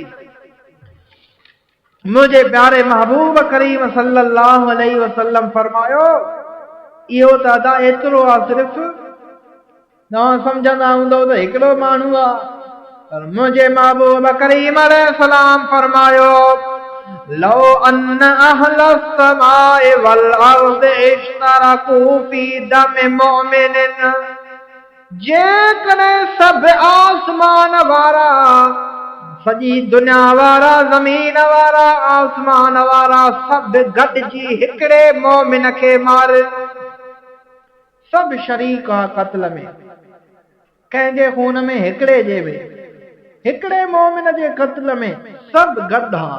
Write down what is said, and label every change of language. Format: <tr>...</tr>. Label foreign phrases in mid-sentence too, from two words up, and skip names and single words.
<sd>मुंहिंजे प्यारे महबूब करीम</sd> <ar>صلى الله عليه وسلم</ar> <sd>फरमायो इहो त अदा एतिरो आहे, सिर्फ़ तव्हां सम्झंदा हूंदो त हिकिड़ो माण्हू आहे, पर मुंहिंजे महबूब करीम अलैहिस्सलाम फरमायो</sd> <ar>لو أن أهل السماء والأرض اشتركوا في دم مؤمن,</ar> <sd>जेकॾहिं सभु आसमान वारा, सॼी दुनिया वारा, ज़मीन वारा, आसमान वारा सभु गॾिजी हिकिड़े मोमिन खे मारे, सभु शरीक आहे क़त्ल में, कंहिंजे खून में, हिकिड़े जे में, हिकिड़े मोमिन जे क़त्ल में सभु गॾु आहे।</sd>